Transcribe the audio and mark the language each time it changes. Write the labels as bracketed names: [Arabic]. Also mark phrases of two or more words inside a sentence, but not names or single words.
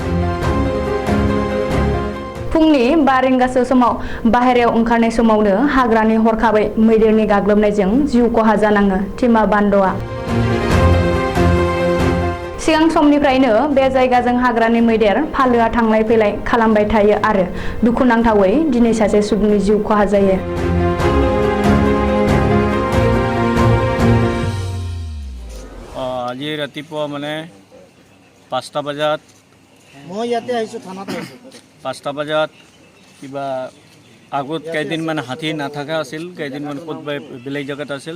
[Bodo] फुंनि 5 रिंगासो समाव बाहेरायाव ओंखारनाय समावनो हाग्रानि हरखाबै मैदेरनि गाग्लोबनायजों जिउ खहा जानाङो टिमा बान्दआ। सिगां समनिफ्रायनो बे जायगाजों हाग्रानि मैदेर फालोआ थांलाय फैलाय खालामबाय थायो आरो दुखुनांथावै दिनै सासे सुबुंनि जिउ खहा जायो। [Assamese] আজি ৰাতিপুৱা মানে 5টা বজাত মই ইয়াতে আহিছো থানাত আহিছো 5টা বজাত কিবা আগত কেইদিনমান হাতী নাথাকা আছিল, কেইদিনমান ক'ত বেলেগ জেগাত আছিল।